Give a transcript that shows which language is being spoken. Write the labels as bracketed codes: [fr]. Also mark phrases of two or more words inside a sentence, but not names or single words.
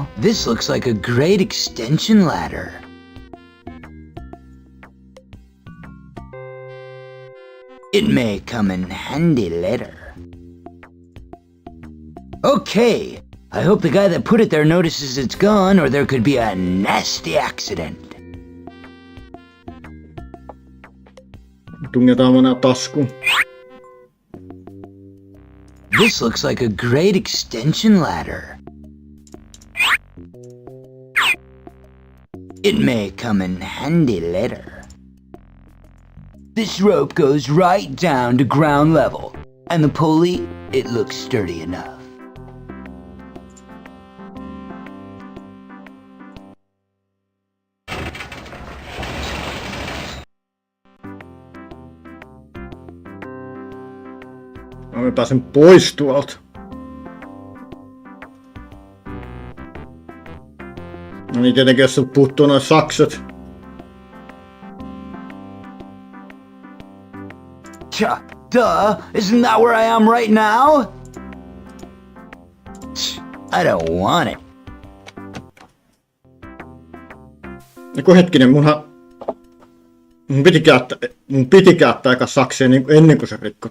[en] This looks like a great extension ladder. It may come in handy later. Okay, I hope the guy that put it there notices it's gone, or there could be a nasty accident. [fi] Tungetaan monaa taskuun. [en] This looks like a great extension ladder. It may come in handy later. This rope goes right down to ground level, and the pulley, it looks sturdy enough. [fi] Mä pääsen pois tuolta. No niin, tietenkin jos sulta puuttuu noin sakset. [en] Duh, isn't that where I am right now? I don't want it. [fi] Eiku hetkinen, mun piti käyttää eka saksia niin ennen kuin se rikko.